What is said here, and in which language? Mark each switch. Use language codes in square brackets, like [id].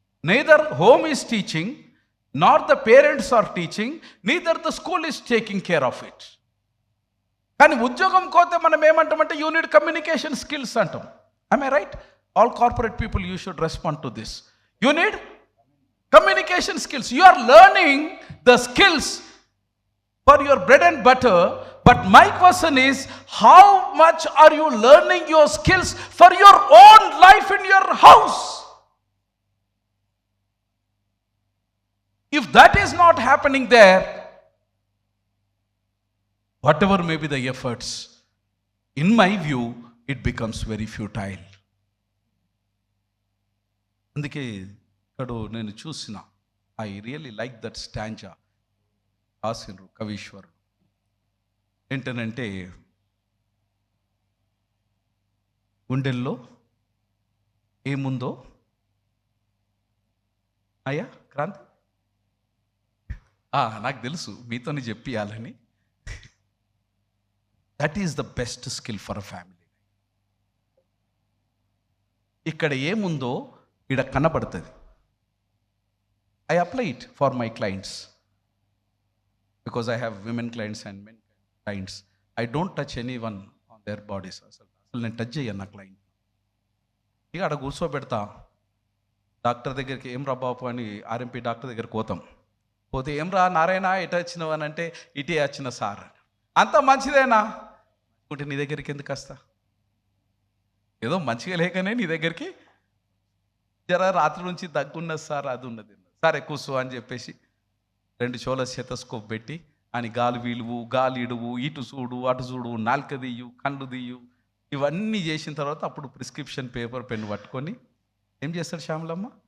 [en] Neither home is teaching, not the parents are teaching, neither the school is taking care of it. [te] కానీ ఉద్యోగం కోతే మనం ఏమంటామంటే [en] you need communication skills [te] అంటాం. [en] I may right? All corporate people you should respond to this. You need communication skills. You are learning the skills for your bread and butter, but my question is, how much are you learning your skills for your own life in your house? If that is not happening there, whatever may be the efforts, in my view, it becomes very futile. [te] అందుకే ఇక్కడ నేను చూసిన, [en] I really like that stanza [te] రాసిండ్రు కవీశ్వరుడు. ఏంటనంటే, గుండెల్లో ఏముందో అయ్యా క్రాంతి నాకు తెలుసు, మీతోనే చెప్పియాలని. [en] That is the best skill for a family. [te] ఇక్కడ ఏముందో ఇక్కడ కనబడుతుంది. [en] I apply it for my clients because I have women clients and men clients. I don't touch anyone on their bodies. [te] అసలు నేను టచ్ చేయను నా క్లయింట్. ఇక అక్కడ కూర్చోబెడతా. డాక్టర్ దగ్గరికి ఏం రా బాపు అని ఆర్ఎంపీ డాక్టర్ దగ్గరికి పోతాం. పోతే ఏం రా నారాయణ ఎట వచ్చినావు అని అంటే ఇటే వచ్చిన సార్. అంత మంచిదేనా అనుకుంటే నీ దగ్గరికి ఎందుకు వస్తా? ఏదో మంచిగా లేకనే నీ దగ్గరికి జర రాత్రి నుంచి దగ్గున్నది సార్, అది ఉన్నది సార్, ఎక్కువ అని చెప్పేసి 2 చోల స్టెతస్కోప్ పెట్టి అని గాలి వీలువు, గాలి ఇడువు, ఇటు చూడు, అటు చూడు, నాలుక దియ్యు, కళ్ళు దియ్యు, ఇవన్నీ చేసిన తర్వాత అప్పుడు ప్రిస్క్రిప్షన్ పేపర్ పెన్ పట్టుకొని ఏం చేస్తాడు శ్యామలమ్మ?